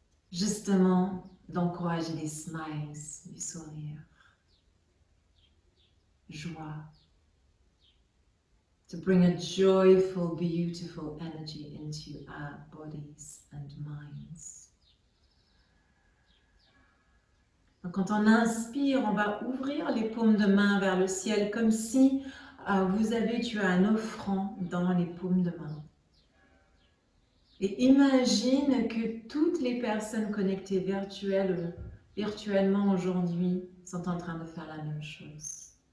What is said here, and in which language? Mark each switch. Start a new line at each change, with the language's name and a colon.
French: Justement, d'encourager les smiles, du sourire, joie.
English: To bring a joyful, beautiful energy into our bodies and minds.
French: Donc, quand on inspire, on va ouvrir les paumes de main vers le ciel comme si tu as un offrant dans les paumes de main. Et imagine que toutes les personnes connectées virtuellement aujourd'hui sont en train de faire la même chose.